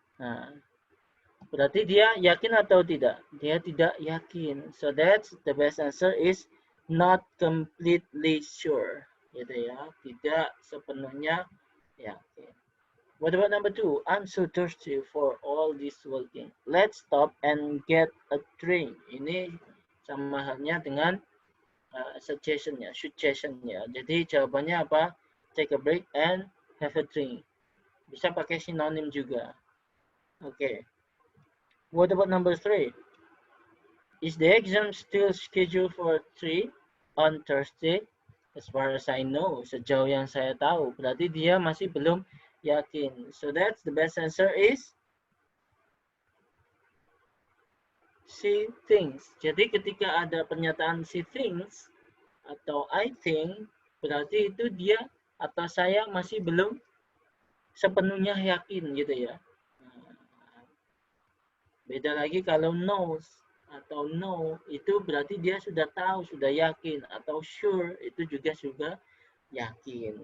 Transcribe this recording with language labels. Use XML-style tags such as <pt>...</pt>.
<id>Nah, berarti dia yakin atau tidak? Dia tidak yakin.</id> <en>So that's the best answer is not completely sure.</en> <id>Gitu ya. Tidak sepenuhnya yakin.</id> <en>What about number 2? I'm so thirsty for all this walking. Let's stop and get a drink.</en> <id>Ini sama halnya dengan suggestion-nya. Jadi jawabannya apa?</id> <en>Take a break and have a drink.</en> <id>Bisa pakai sinonim juga.</id> <en>Oke. What about number 3? Is the exam still scheduled for 3 on Thursday? As far as I know,</en> <id>sejauh yang saya tahu, berarti dia masih belum yakin.</id> <en>So that's the best answer is she thinks.</en> <id>Jadi ketika ada pernyataan she thinks atau I think, berarti itu dia atau saya masih belum sepenuhnya yakin gitu ya. Beda lagi kalau knows atau no, itu berarti dia sudah tahu, sudah yakin, atau sure itu juga yakin.</id>